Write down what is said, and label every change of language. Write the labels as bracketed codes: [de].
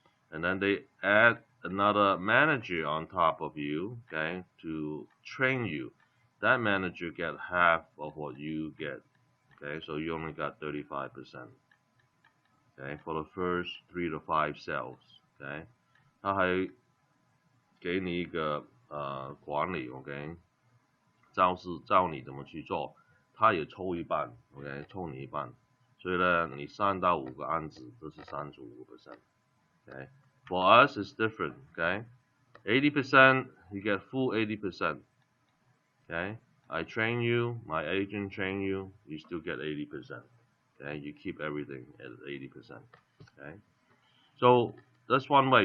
[en] And then they add another manager on top of you, okay, to train you. That manager get half of what you get, okay? So you only got 35%, okay, for the first 3 to 5 sales, okay? [zh] 他还给你一个管理 ，OK， 教你怎么去做，他也抽一半 ，OK， 抽你一半，所以呢，你3到5个案子都是35%。 [en] Okay, for us it's different. Okay, 80% you get full 80%. Okay, I train you, my agent train you, you still get 80%. Okay, you keep everything at 80%. Okay, so that's one way.